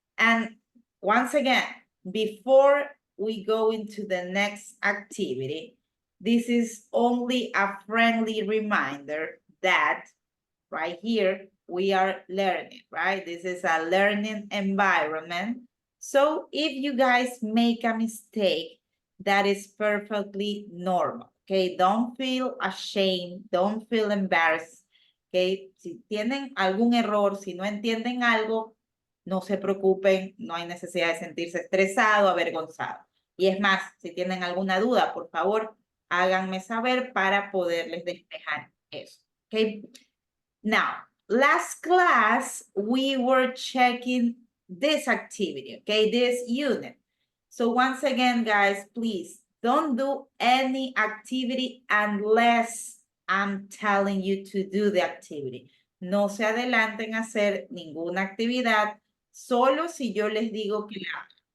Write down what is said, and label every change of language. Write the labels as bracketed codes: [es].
[en] And once again, before we go into the next activity, this is only a friendly reminder that right here, we are learning, right? This is a learning environment. So if you guys make a mistake, that is perfectly normal, okay? Don't feel ashamed, don't feel embarrassed. [es] Okay, si tienen algún error, si no entienden algo, no se preocupen, no hay necesidad de sentirse estresado, avergonzado. Y es más, si tienen alguna duda, por favor, háganme saber para poderles despejar eso. [en] Okay, now, last class, we were checking this activity, okay, this unit. So once again, guys, please don't do any activity unless I'm telling you to do the activity. [es] No se adelanten a hacer ninguna actividad, solo si yo les digo que la hagan.